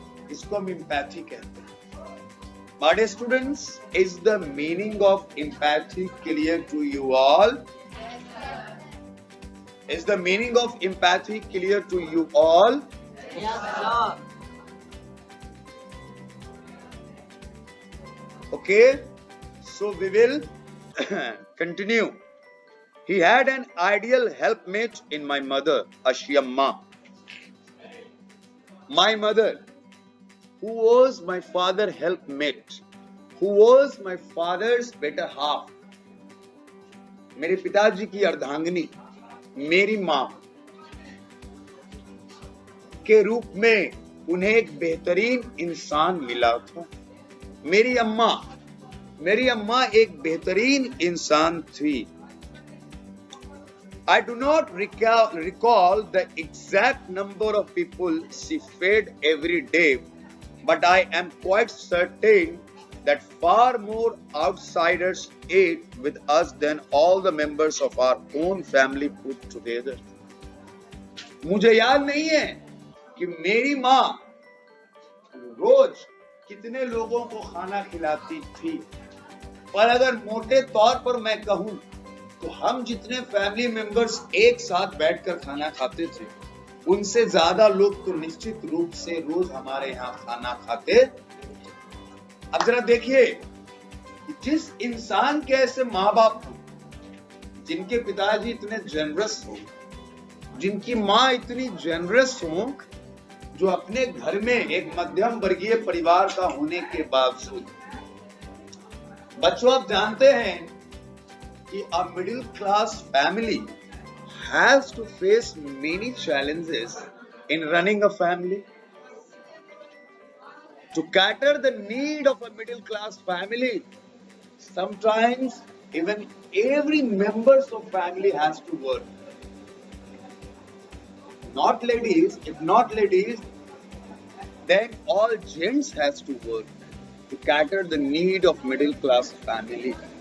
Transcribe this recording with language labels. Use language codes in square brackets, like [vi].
[hi] इसको हम एम्पैथी कहते हैं। [en] My dear students, is the meaning of empathy clear to you all? Is the meaning of empathy clear to you all? Yes, sir. Okay, so we will continue. He had an ideal helpmate in my mother, Ashyamma. My mother, who was my father's helpmate, who was my father's better half. [hi] मेरे पिताजी की अर्धांगिनी, मेरी माँ के रूप में उन्हें एक बेहतरीन इंसान मिला था। मेरी अम्मा एक बेहतरीन इंसान थी। [en] I do not recall the exact number of people she fed every day, but I am quite certain that far more outsiders ate with us than all the members of our own family put together. [hi] मुझे याद नहीं है कि मेरी माँ रोज कितने लोगों को खाना खिलाती थी, पर अगर मोटे तौर पर मैं कहूँ तो हम जितने फैमिली मेंबर्स एक साथ बैठकर खाना खाते थे, उनसे ज्यादा लोग तो निश्चित रूप से रोज हमारे यहाँ खाना खाते। अब जरा देखिए, जिस इंसान के ऐसे माँ बाप हो, जिनके पिताजी इतने जेनरस हो, जिनकी माँ इतनी जेनरस हो, जो अपने घर में एक मध्यम वर्गीय परिवार का होने के बावजूद, बच्चों आप जानते हैं कि [en] a middle class family has to face many challenges in running a family. To cater the need of a middle class family, sometimes even every members of family has to work. If not ladies, then all gents has to work to cater the need of middle class family.